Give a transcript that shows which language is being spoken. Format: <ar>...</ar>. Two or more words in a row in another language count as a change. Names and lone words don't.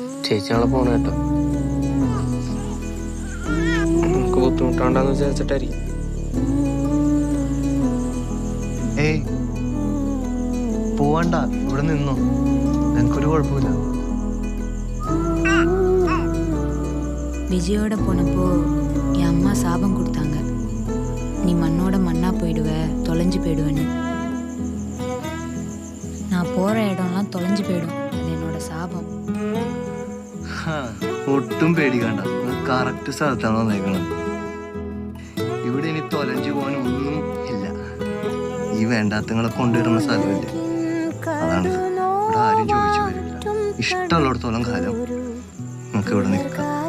<ml>ചേച്ചി നാളെ പോണ കേട്ടോ. നമുക്ക് ബുദ്ധിമുട്ടാണ്ടെന്ന് വിചാരിച്ചിട്ടായിരിക്കും. ഏയ് പോവണ്ട, ഇവിടെ നിന്നോ, എനിക്കൊരു കുഴപ്പമില്ല.</ml> <ta>விஜயோட போனப்போ என் அம்மா சாபம் கொடுத்தாங்க, நீ மண்ணோட மண்ணா போயிடுவ, தொலைஞ்சு போயிடுவேன்னு. நான் போற இடம்லாம் தொலைஞ்சு போயிடும், அது என்னோட சாபம்.</ta> <ml>ഒട്ടും പേടിക്കണ്ട, കറക്റ്റ് സ്ഥലത്താണ് വന്നേക്കണം. ഇവിടെ ഇനി തൊലഞ്ചു പോകാനൊന്നും ഇല്ല. ഈ വേണ്ടാത്തങ്ങളെ കൊണ്ടുവരുന്ന സ്ഥലമില്ല. അതാണ് ഇവിടെ ആരും ചോദിച്ചു വരില്ല. ഇഷ്ടമുള്ളിടത്തോളം കാലം നമുക്ക് ഇവിടെ നിൽക്കാം.</ml>